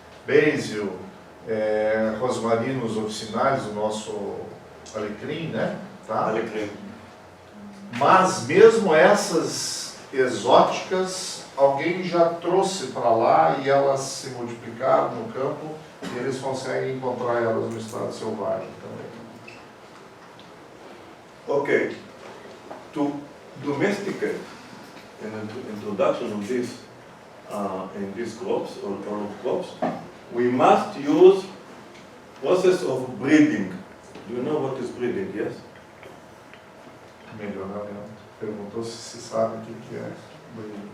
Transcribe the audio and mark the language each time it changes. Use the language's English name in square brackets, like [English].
[Portuguese] Basil, rosmarinos officinalis, o nosso alecrim, né? Tá? Alecrim. Mas mesmo essas exóticas, alguém já trouxe para lá e elas se multiplicaram no campo e eles conseguem encontrar elas no estado selvagem também. [English] Okay. To domesticate an introduction of this in these crops or all of crops, we must use process of breeding. Do you know what is breeding? Yes. [Portuguese] Melhoramento. Perguntou se sabe o que é breeding.